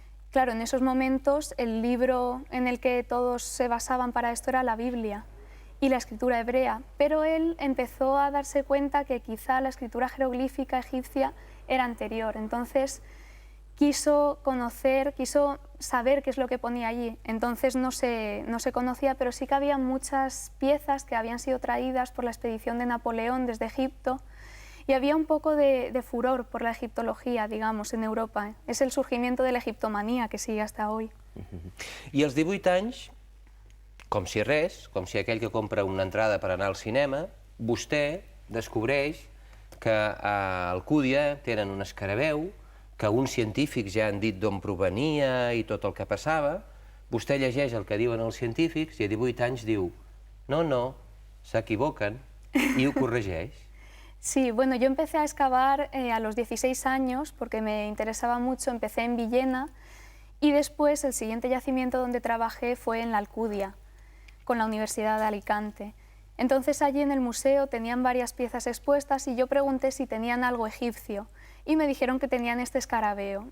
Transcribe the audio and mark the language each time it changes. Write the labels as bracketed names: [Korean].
[Spanish] Claro, en esos momentos el libro en el que todos se basaban para esto era la Biblia y la escritura hebrea, pero él empezó a darse cuenta que quizá la escritura jeroglífica egipcia era anterior, entonces quiso conocer, quiso saber qué es lo que ponía allí. Entonces no se conocía, pero sí que había muchas piezas que habían sido traídas por la expedición de Napoleón desde Egipto y había un poco de furor por la egiptología, digamos, en Europa. Es el surgimiento de la egiptomanía que sigue hasta hoy. [Catalan] I als 18 anys, com si res, com si aquell que compra una entrada per anar al cinema, vostè descobreix que a Alcúdia tenen un escarabeu, que uns científics ja han dit d'on provenia i tot el que passava, vostè llegeix el que diuen els científics i a 18 anys diu no, s'equivoquen, y ho corregeix. [Spanish] Sí, bueno, yo empecé a excavar a los 16 años porque me interesaba mucho, empecé en Villena y después el siguiente yacimiento donde trabajé fue en la Alcudia, con la Universidad de Alicante. Entonces allí en el museo tenían varias piezas expuestas y yo pregunté si tenían algo egipcio y me dijeron que tenían este escarabeo.